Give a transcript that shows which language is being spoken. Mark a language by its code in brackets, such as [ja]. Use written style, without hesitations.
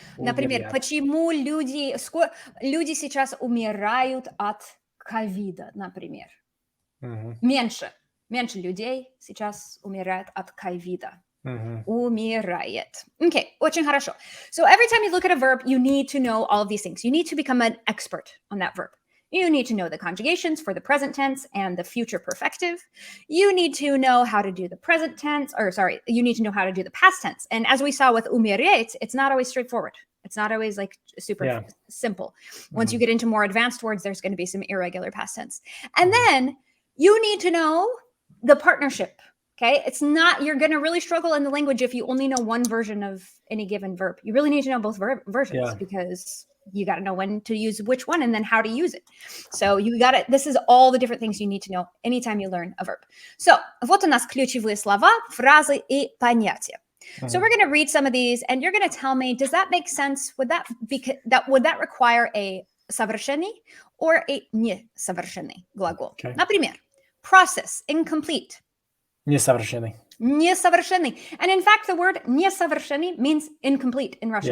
[ru] Например, почему люди сейчас умирают от ковида, например? Меньше людей сейчас умирают от ковида. Умирает. Okay, очень хорошо. [en] So every time you look at a verb, you need to know all of these things. You need to become an expert on that verb. You need to know the conjugations for the present tense and the future perfective. You need to know how to do the present tense, you need to know how to do the past tense. And as we saw with умереть, it's not always straightforward. It's not always like super simple. Once you get into more advanced words, there's going to be some irregular past tense. And then you need to know the partnership. Okay, it's not, you're going to really struggle in the language if you only know one version of any given verb. You really need to know both versions because you got to know when to use which one and then how to use it. So this is all the different things you need to know anytime you learn a verb. [ru] So, вот у нас ключевые слова, фразы и понятия. [en] So we're going to read some of these and you're going to tell me, does that make sense? Would that require a совершенный or a несовершенный глагол? Okay. Например, process, incomplete. [ru] Несовершенный. Несовершенный. [en] And in fact, the word несовершенный means incomplete in Russian.